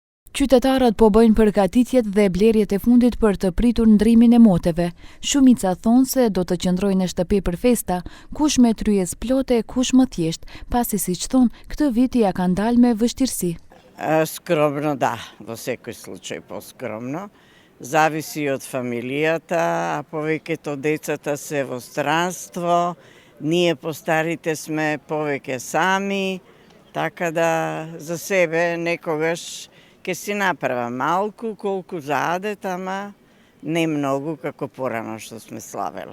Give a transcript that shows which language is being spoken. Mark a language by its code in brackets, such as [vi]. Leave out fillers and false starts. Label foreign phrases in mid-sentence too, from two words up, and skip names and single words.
[sq] Qytetarët po bëjnë përgatitjet dhe blerjet e fundit për të pritur ndrimin e moteve. Shumica thonë se do të qëndrojnë në shtëpi për festa, kush me tryez plote, kush më thjesht, pasi siç thonë, këtë vit ja kanë dalë me vështirësi. [mk] Скромно, да, во секој случај поскромно. Зависи од фамилијата, а повеќето децата се во странство, ние постарите сме повеќе сами, така да за себе некогаш ќе си направа малку, колку заадет, ама не многу како порано што сме славеле.